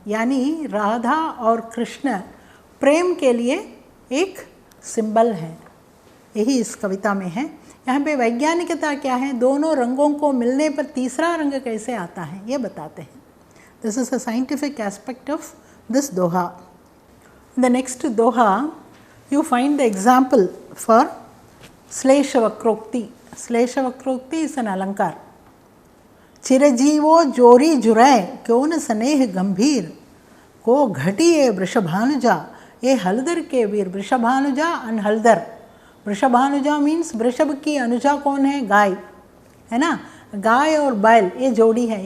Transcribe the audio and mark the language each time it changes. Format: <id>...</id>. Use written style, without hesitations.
<hi>यानी राधा और कृष्ण प्रेम के लिए एक सिंबल है, यही इस कविता में है। यहाँ पे वैज्ञानिकता क्या है, दोनों रंगों को मिलने पर तीसरा रंग कैसे आता है ये बताते हैं।</hi> <en>This is a scientific aspect of this doha. The next doha you find the example for Slesha Vakrokti. Slesha Vakrokti is an alankar.</en> <hi>चिरजीवो जोरी जुराय क्यों न स्नेह गंभीर को घटिए वृषभानुजा ये हलदर के वीर। वृषभानुजा and हलदर। वृषभानुजा मीन्स वृषभ की अनुजा कौन है, गाय है ना, गाय और बैल ये जोड़ी है।</hi>